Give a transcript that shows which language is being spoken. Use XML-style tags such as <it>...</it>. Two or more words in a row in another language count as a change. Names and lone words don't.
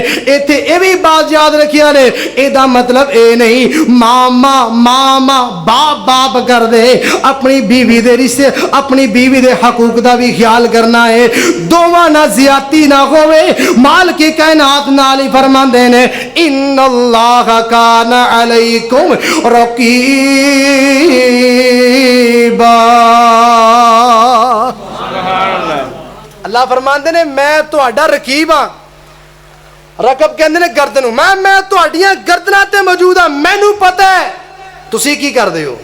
<pa>اتھے یہ بھی بات یاد رکھیا نے، ایدا مطلب یہ نہیں ماما ماما باپ باپ کر دے، اپنی بیوی دے رشتے اپنی بیوی دے حقوق کا بھی خیال کرنا ہے، دوواں نا زیادتی نہ ہووے. مال کی کائنات نال ہی فرماندے نے</pa> <ar>إن الله كان عليكم رقيبا.</ar> <pa>اللہ فرماتے نے میں تہاڈا رقیب ہاں. رقب کہتے نے گردن، میں تہاڈیاں گردناں تے موجود ہاں، مینوں پتہ ہے تسی کی کردے ہو.</pa>